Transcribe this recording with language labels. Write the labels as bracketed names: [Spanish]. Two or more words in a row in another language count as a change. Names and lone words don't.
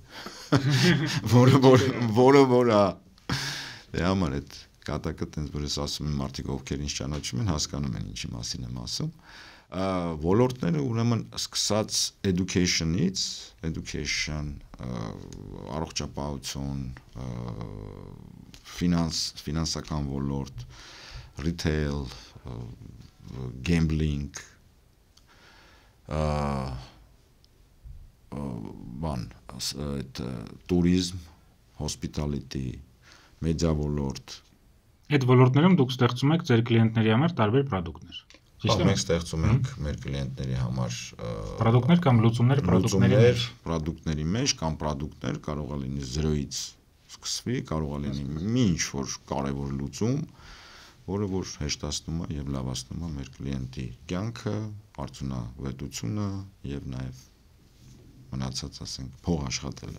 [Armenian] էլի։ Որը դե համար այդ կատակը տենց որ ես ասում եմ մարդիկ ովքեր ինձ ճանաչում են հասկանում են ինչի մասին եմ ասում ոլորտները ուրեմն սկսած education-ից առողջապահություն ֆինանսական ոլորտ [English] retail gambling tourism hospitality [Armenian] մեդիա ոլորտ Այդ ոլորտներում դուք ստեղծում եք ձեր կլիենտների համար տարբեր պրոդուկտներ։ Մենք ստեղծում ենք մեր կլիենտների համար պրոդուկտներ կամ լուծումներ պրոդուկտների մեջ կամ պրոդուկտներ կարող է լինի 0-ից սկսվի, կարող է լինի մի ինչ-որ կարևոր լուծում, որը որ հեշտացնում է եւ լավացնում է մեր կլիենտի կյանքը, արդյունավետությունը եւ նաեւ մնացած ասենք փող աշխատելը։